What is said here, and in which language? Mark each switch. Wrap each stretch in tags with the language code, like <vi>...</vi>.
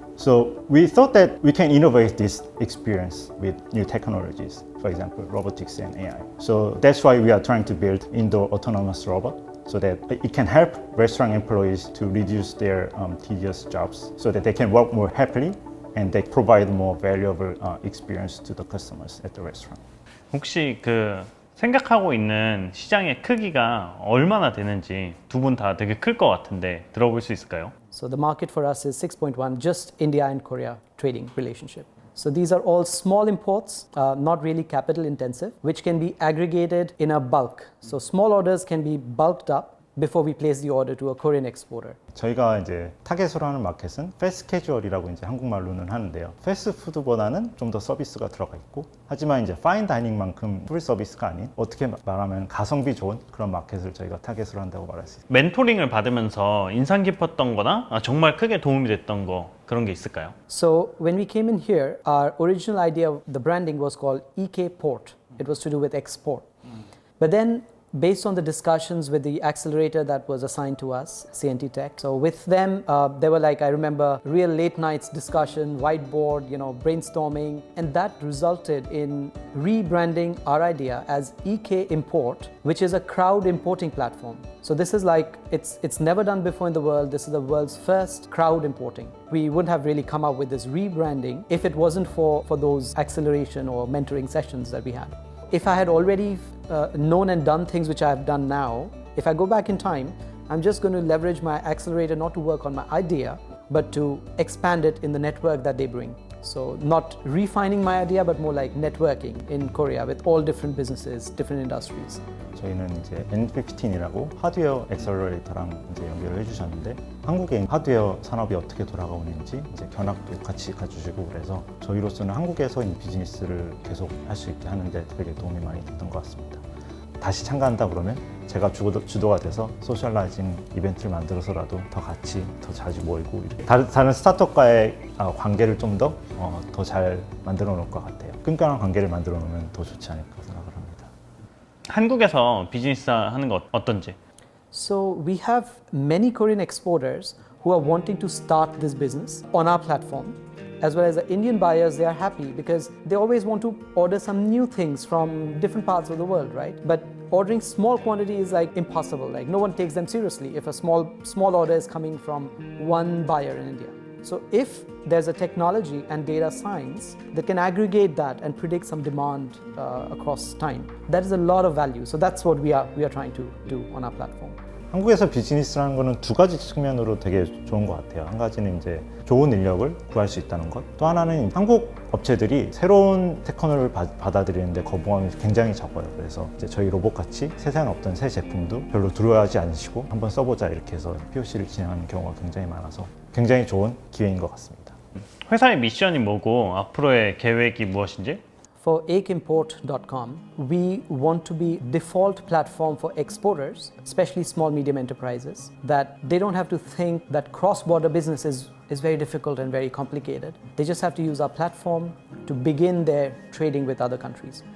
<en>So we thought that we can innovate this experience with new technologies, for example, robotics and AI. So that's why we are trying to build indoor autonomous robot so that it can help restaurant employees to reduce their tedious jobs so that they can work more happily and they provide more valuable experience to the customers at the restaurant.</en> <ko>혹시 생각하고 있는 시장의 크기가 얼마나 되는지 두 분 다 되게 클 것 같은데 들어볼 수 있을까요?</ko> <en>So the market for us is 6.1, just India and Korea trading relationship. So these are all small imports, not really capital intensive, which can be aggregated in a bulk. So small orders can be bulked up before we place the order to a Korean exporter.</en> <ko>저희가 이제 타겟으로 하는 마켓은 패스트 캐주얼이라고 이제 한국말로는 하는데요. 패스트푸드보다는 좀 더 서비스가 들어가 있고, 하지만 이제 파인 다이닝만큼 풀 서비스가 아닌 어떻게 말하면 가성비 좋은 그런 마켓을 저희가 타겟으로 한다고 말할 수 있습니다. 멘토링을 받으면서 인상 깊었던 거나 정말 크게 도움이 됐던 거 그런 게 있을까요?</ko> <en>So when we came in here, our original idea of the branding was called Ekport. It was to do with export. But then based on the discussions with the accelerator that was assigned to us, CNT Tech. So with them, they were like, I remember, real late nights discussion, whiteboard, brainstorming, and that resulted in rebranding our idea as Ekport, which is a crowd importing platform. So this is like, it's never done before in the world. This is the world's first crowd importing. We wouldn't have really come up with this rebranding if it wasn't for those acceleration or mentoring sessions that we had. If I had already known and done things which I have done now, if I go back in time, I'm just going to leverage my accelerator not to work on my idea, but to expand it in the network that they bring. So not refining my idea, but more like networking in Korea with all different businesses, different industries.</en> <ko>저희는 이제 N15이라고 하드웨어 엑셀러레이터랑 이제 연결을 해주셨는데 한국의 하드웨어 산업이 어떻게 돌아가고 있는지 이제 견학도 같이 가주시고 그래서 저희로서는 한국에서 이 비즈니스를 계속 할 수 있게 하는데 되게 도움이 많이 됐던 것 같습니다. 다시 참가한다 그러면 제가 주도가 돼서 소셜라이징 이벤트를 만들어서라도 더 같이 더 자주 모이고 다른 스타트업과의 관계를 좀 더 잘 만들어 놓을 것 같아요. 끈끈한 관계를 만들어 놓으면 더 좋지 않을까 생각을 합니다. 한국에서 비즈니스 하는 거 어떤지?</ko> <en>So we have many Korean exporters who are wanting to start this business on our platform. As well as the Indian buyers, they are happy because they always want to order some new things from different parts of the world, right? But ordering small quantity is like impossible. Like no one takes them seriously if a small order is coming from one buyer in India. So if there's a technology and data science that can aggregate that and predict some demand across time, that is a lot of value. So that's what we are trying to do on our platform.</en> <ko>한국에서 비즈니스라는 거는 두 가지 측면으로 되게 좋은 것 같아요. 한 가지는 이제 좋은 인력을 구할 수 있다는 것. 또 하나는 한국 업체들이 새로운 테크놀로지를 받아들이는데 거부감이 굉장히 적어요. 그래서 이제 저희 로봇같이 세상에 없던 새 제품도 별로 두려워하지 않으시고 한번 써보자 이렇게 해서 POC를 진행하는 경우가 굉장히 많아서 굉장히 좋은 기회인 것 같습니다. 회사의 미션이 뭐고 앞으로의 계획이 무엇인지?</ko> <en>For Ekport.com, we want to be default platform for exporters, especially small medium enterprises, that they don't have to think that cross-border business is very difficult and very complicated. They just have to use our platform to begin their trading with other countries.</en>